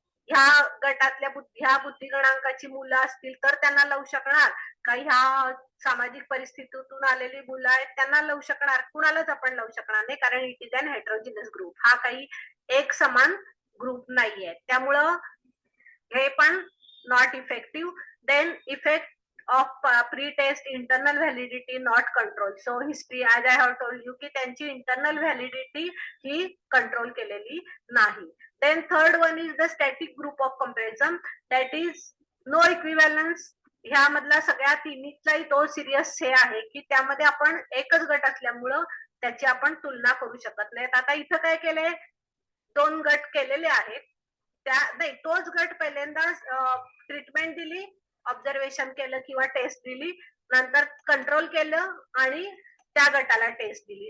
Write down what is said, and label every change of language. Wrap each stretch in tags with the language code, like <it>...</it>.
<mr>ह्या गटातल्या ह्या बुद्धिगणांकाची मुलं असतील तर त्यांना लावू शकणार का? ह्या सामाजिक परिस्थितीतून आलेली मुलं आहेत त्यांना लावू शकणार? कुणालाच आपण लावू शकणार नाही, कारण</mr> <en>It is an heterogeneous group.</en> <mr>हा काही एक समान ग्रुप नाहीये. त्यामुळं हे पण</mr> <en>Not effective. Then effect of pre-test internal validity not control. So history, as I have told you,</en> <mr>की त्यांची internal validity ही control केलेली नाही.</mr> <en>Then third one is the static group of comparison, that is no equivalence.</en> <mr>ह्यामधला सगळ्या तिन्हीचाही तो serious हे आहे की त्यामध्ये आपण एकच गट असल्यामुळं त्याची आपण तुलना करू शकत नाही. आता इथं काय केलंय, 2 गट केलेले आहेत. त्या नाही, तोच गट पहिल्यांदा ट्रीटमेंट दिली, ऑब्झर्वेशन केलं किंवा टेस्ट दिली, नंतर कंट्रोल केलं आणि त्या गटाला टेस्ट दिली.</mr>